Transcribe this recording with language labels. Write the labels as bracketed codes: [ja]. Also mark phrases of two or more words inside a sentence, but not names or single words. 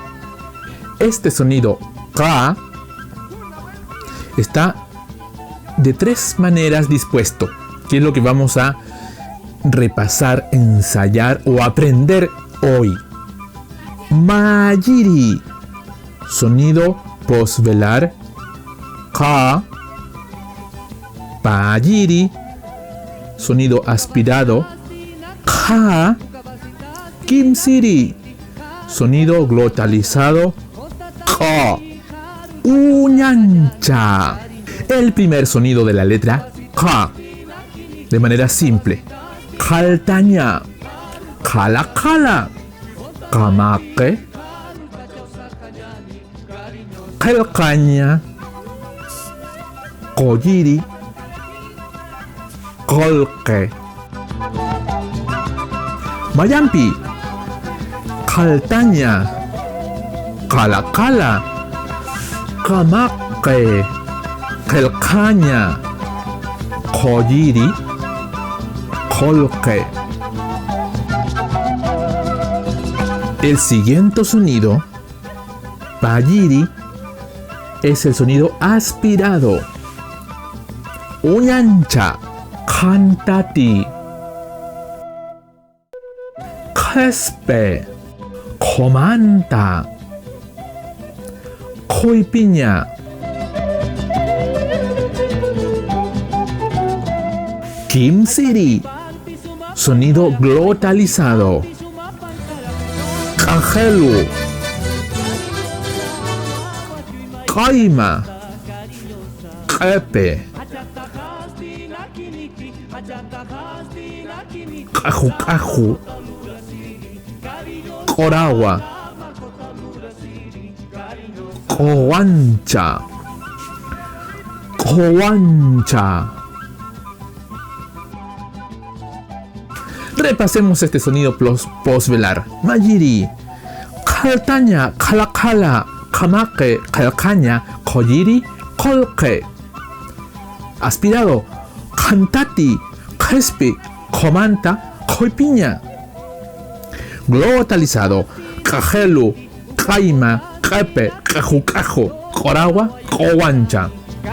[es] Este sonido ka está de tres maneras dispuesto, que es lo que vamos a repasar, ensayar o aprender hoy. Mayiri, sonido posvelar ka. Payiri, sonido aspirado ka. Kimsiri, sonido glotalizado ka. [ay] Uñancha, [es] el primer sonido de la letra ka, de manera simple. [ay] Kaltaña, kalakala, kamake, kalkaña, koyiri, kolke. Mayampi, kaltaña, kalakala, kamake, kalkaña, koyiri, kolke. [es] El siguiente sonido, payiri, es el sonido aspirado. [ay] Uñancha, cantati. Kespe, comanta. Coipiña. Kimsiri, [es] sonido glotalizado. [ay] Cajelu, Kaima, Kepe, Kaju Kaju, Korawa, Kowancha, Kowancha. [es] Repasemos este sonido posvelar. [ay] Mayiri, kaltaña, kalakala, kamake, kalkaña, koyiri, kolke. Aspirado, cantati, kespi, comanta, koipiña. Glotalizado, kajelu, kaima, kepe, kajukajo, korawa, kowancha.